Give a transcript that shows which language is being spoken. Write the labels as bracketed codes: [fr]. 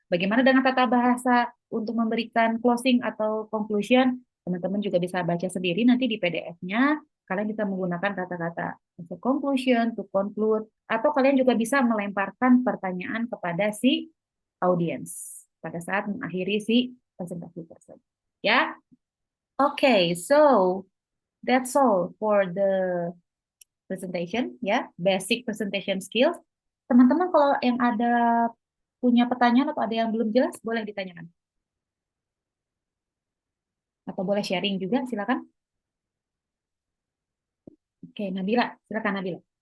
[id] Bagaimana dengan tata bahasa untuk memberikan closing atau conclusion? Teman-teman juga bisa baca sendiri nanti di PDF-nya. Kalian bisa menggunakan kata-kata [en] to conclusion, to conclude, [id] atau kalian juga bisa melemparkan pertanyaan kepada si audiens pada saat mengakhiri si presentasi tersebut. [en] Ya, oke, so that's all for the presentation, ya, basic presentation skills. [id] Teman-teman kalau yang ada punya pertanyaan atau ada yang belum jelas, boleh ditanyakan. Atau boleh sharing juga, silakan. Oke, Nabila, silakan Nabila.